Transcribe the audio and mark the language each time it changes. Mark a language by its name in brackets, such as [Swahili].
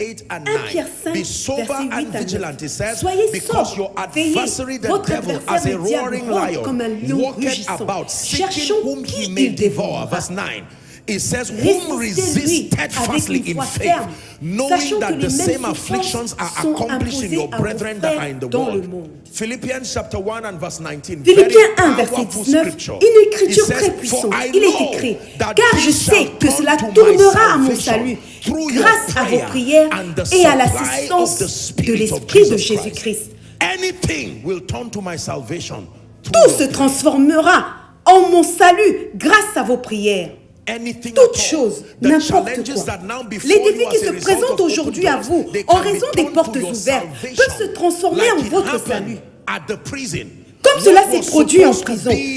[French] 1 Pierre 5, verset 8 à 9. Soyez sobres, veillez, votre adversaire le diable rôde comme un lion rugissant, cherchant qui il dévore. [English] It says, whom resist steadfastly in faith, knowing that the same afflictions are accomplished in your brethren that are in the world. Philippians chapter 1 and verse 19. [French] Philippiens 1, verset 19, une écriture très puissante. Il est écrit: car je sais que cela tournera à mon salut, grâce à vos prières et à l'assistance de l'Esprit de Jésus-Christ. [English] Anything will turn to my salvation. [French] Tout se transformera en mon salut grâce à vos prières. Toute chose, n'importe quoi. Les défis qui se présentent aujourd'hui à vous, en raison des portes ouvertes, peuvent se transformer en votre salut. Comme cela s'est produit en prison.